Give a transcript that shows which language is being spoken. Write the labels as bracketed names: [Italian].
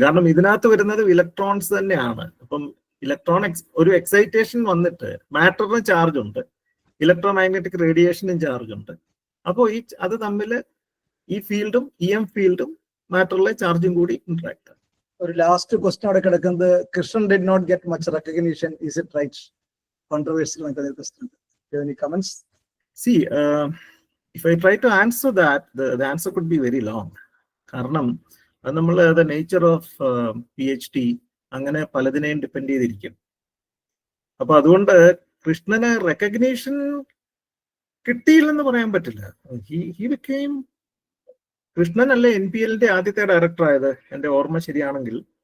[Malayalam] കാരണം ഇതിനകത്ത് വരുന്നത് ഇലക്ട്രോൺസ് തന്നെയാണ്. അപ്പം ഒരു എക്സൈറ്റേഷൻ വന്നിട്ട് മാറ്ററിന് ചാർജ് ഉണ്ട്, ഇലക്ട്രോ മാഗ്നറ്റിക് റേഡിയേഷനും ചാർജ് ഉണ്ട്. അപ്പോൾ അത് തമ്മിൽ ഈ ഫീൽഡും EM ഫീൽഡും മാറ്ററിലെ ചാർജും കൂടി ഇന്ററാക്ട്. ഒരു ലാസ്റ്റ് ക്വസ്റ്റ്യൻ അവിടെ കിടക്കുന്നത്, [English] Krishnan did not get much recognition, is it right? [Malayalam] Controversial ആയിട്ടുള്ള question. [English] Any comments? See, if I try to answer that, the answer could be very long. [Malayalam] കാരണം അത് നമ്മൾ [English] the nature of PhD [Malayalam] അങ്ങനെ പലതിനെയും depend ചെയ്തിരിക്കും. അപ്പൊ അതുകൊണ്ട് കൃഷ്ണന് റെക്കഗ്നീഷൻ കിട്ടിയില്ലെന്ന് പറയാൻ പറ്റില്ല. [English] he became [Malayalam] കൃഷ്ണൻ അല്ലേ NPL ആദ്യത്തെ ഡയറക്ടർ ആയത്, എന്റെ ഓർമ്മ ശരിയാണെങ്കിൽ.